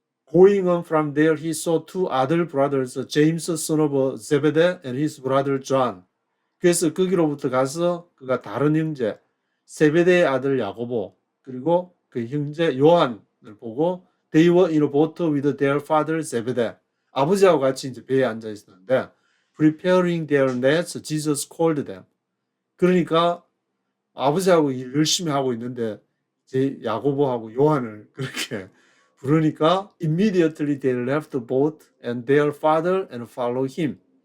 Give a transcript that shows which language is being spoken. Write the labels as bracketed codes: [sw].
[en] Going on from there, he saw two other brothers, James, son of Zebedee, and his brother John. [ko] 그래서 거기로부터 가서 그가 다른 형제 세베대의 아들 야고보 그리고 그 형제 요한을 보고 [en] They were in a boat with their father Zebedee. [ko] 아버지하고 같이 이제 배에 앉아 있었는데 [en] preparing their nets, Jesus called them. [ko] 그러니까 아버지하고 일 열심히 하고 있는데 제 야고보하고 요한을 그렇게 부르니까 [en] immediately they left the boat and their father and followed him.